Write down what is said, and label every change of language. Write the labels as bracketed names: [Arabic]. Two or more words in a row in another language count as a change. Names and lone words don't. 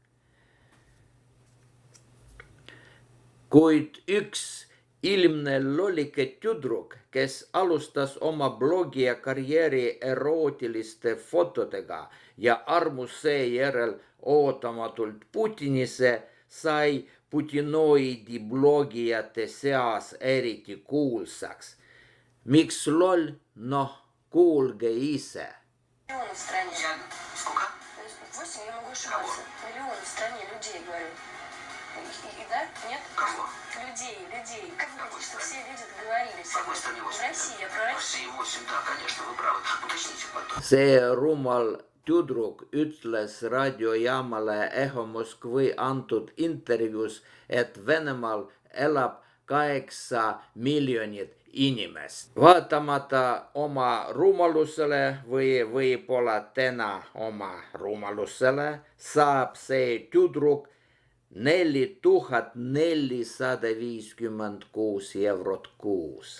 [Estonian] Kuid üks ilmne lollike tüdruk, kes alustas oma blogija karjääri erootiliste fotodega ja armus seejärel ootamatult Putinisse, sai putinoidi blogijate seas eriti kuulsaks. Miks loll? Noh, kuulge ise. [Russian] Да? Нет? Кого? Людей. Как вы думаете, что все люди договорились? В какой стране 8? В России, я про Россию. В России 8, да, конечно, вы правы. Уточните потом. [Estonian] See rumal tüdruk ütles raadiojaamale Eho Moskvõi antud intervjuus, et Venemaal elab 8 miljonit inimest. Vaatamata oma rumalusele või võib-olla täna oma rumalusele saab see tüdruk 4456 eurot kuus.